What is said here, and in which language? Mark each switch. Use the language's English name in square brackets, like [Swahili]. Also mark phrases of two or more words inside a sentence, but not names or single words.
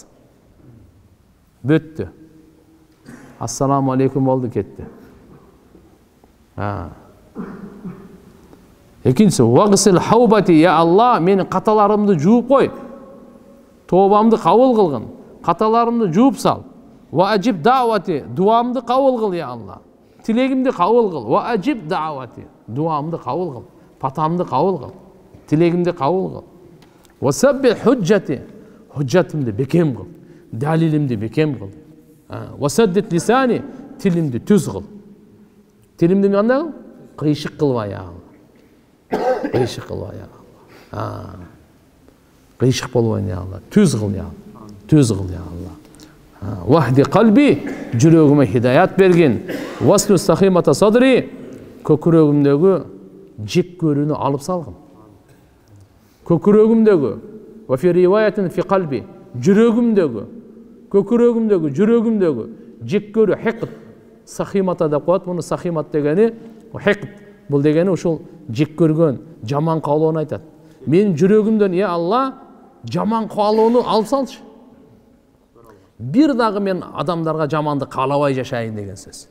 [Kyrgyz] Бүттү. [Arabic] السلام عليكم [Kyrgyz] болду, кетти. Экинчиси, [Arabic] واغسل حوبتي, يا الله, [Kyrgyz] менин каталарымды жууп кой. Тообамды кабыл кылгын. Каталарымды жууп сал. [Arabic] وأجب دعوتي, [Kyrgyz] дуамды кабыл кыл, [Arabic] يا الله. [Kyrgyz] Тилегимди кабыл кыл. [Arabic] وأجب دعوتي, [Kyrgyz] дуамды кабыл кыл. Патамды кабыл кыл. Тилегимди кабыл кыл. [Arabic] وثبت حجتي, [Kyrgyz] худжатымды бекем кыл. Далилимди бекем кыл. [Arabic] وسدد لساني, [Kyrgyz] тилимди түз кыл. Тилимди кандай кыл? Кыйшык кылба, [Arabic] يا الله. [Kyrgyz] Кыйшык кылба, [Arabic] يا الله. [Kyrgyz] Кыйшык болбойн, [Arabic] يا الله. [Kyrgyz] Түз кыл, [Arabic] يا الله. [Kyrgyz] Түз кыл, [Arabic] يا الله. واهد قلبي, [Kyrgyz] жүрөгүмө хидаят бергин. [Arabic] واسلل سخيمة صدري, [Kyrgyz] көкүрөгүмдөгү жек көрүүнү алып салгын. Көкүрөгүмдөгү, [Arabic] وفي رواية في قلبي, [Kyrgyz] көкүрөгүмдөгү, жүрөгүмдөгү жек көрүү, хикт. Сахимата деп коет, муну сахимат дегени, хикт. Бул дегени ушул жек көргөн, жаман каалоону айтат. Мен жүрөгүмдөн, [Arabic] يا الله, [Kyrgyz] жаман каалоону алып салчы. Бир дагы мен адамдарга жаманды каалабай жашайын деген сөз.